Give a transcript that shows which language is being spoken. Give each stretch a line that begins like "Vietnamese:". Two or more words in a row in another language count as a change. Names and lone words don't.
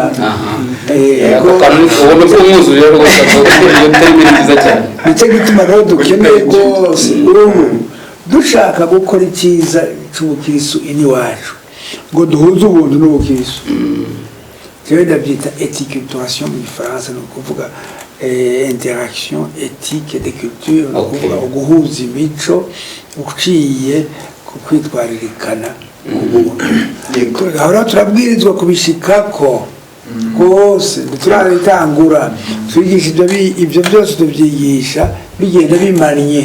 Rundi: ubuntu bw'umwuzurira rwose iyo termini nziza cyane. nicyo gituma rero dukeneye rwose ubu dushaka gukora icyiza cy'ubukirisu iwacu ngo duhuze ubuntu n'ubukirisu. jewe ndabyita eticulturation mu gifaransa, ni ukuvuga
French: interaction éthique de culture,
Rundi: ni ukuvuga uguhuza imico uciye ku kwitwaririkana ubuntu. ahora turabwirizwa kubishikako rwose, turabitangura twigisha ibyo byose tubyigisha bigenda bimanye.